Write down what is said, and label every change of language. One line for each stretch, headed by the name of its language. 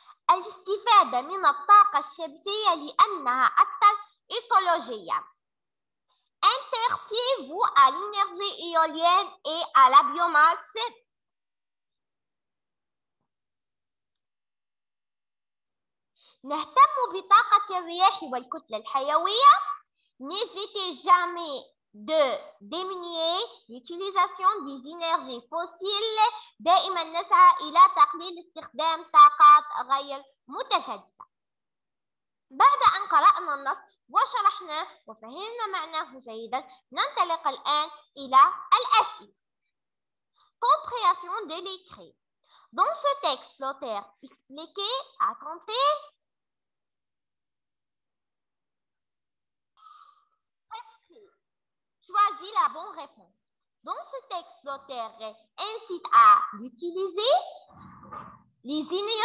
Arabic: الاستفادة من الطاقة الشمسية لأنها أكثر إيكولوجية.
French: Intéressez-vous à l'énergie éolienne et à la biomasse.
Arabic: نهتم بطاقة الرياح والكتلة الحيوية.
French: N'hésitez jamais de diminuer l'utilisation des énergies fossiles.
Arabic: دائما نسعى إلى تقليل استخدام طاقات غير متجددة. بعد أن قرأنا النص وشرحناه وفهمنا معناه جيدا، ننطلق الآن إلى الأسئلة.
French: Compréhension de l'écrit. Dans ce texte, l'auteur expliquait, raconté, choisis la bonne réponse. Dans ce texte, l'auteur incite à l'utiliser.